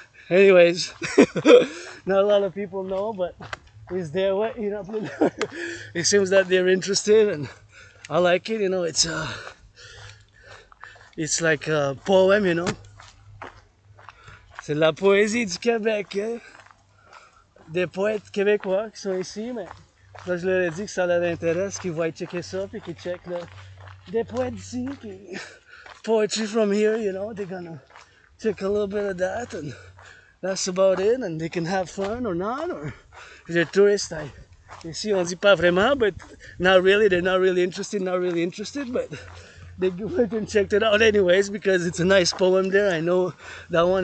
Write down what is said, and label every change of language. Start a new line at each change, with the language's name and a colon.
English: Anyways, not a lot of people know, but it's their way, you know. It seems that they're interested, and I like it. You know, it's like a poem, you know.
French: C'est de la poésie du Québec, hein? Des poètes québécois qui sont ici, mais là je leur ai dit que ça leur intéresse, qu'ils vont checker ça, puis qu'ils checkent là. Des poètes d'ici, puis
English: poetry from here, you know, they're gonna check a little bit of that, and that's about it, and they can have fun or not, or if they're tourists,
French: ici on dit pas vraiment,
English: but not really, they're not really interested, but they went and checked it out anyways because it's a nice poem there. I know that one.